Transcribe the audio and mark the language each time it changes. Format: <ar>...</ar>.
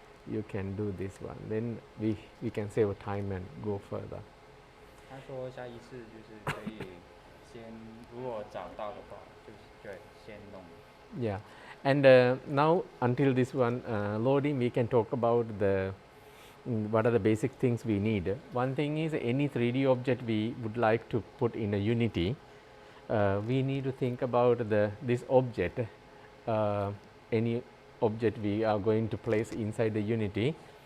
<en>You can do this one, then we can save time and go further.</en> <zh>他说下一次就是可以先，如果找到的话，就是对，先弄。</zh> <en>Yeah, and now until this one loading, we can talk about the what are the basic things we need. One thing is any 3D object we would like to put in a Unity. We need to think about this object, any object we are going to place inside the Unity.</en>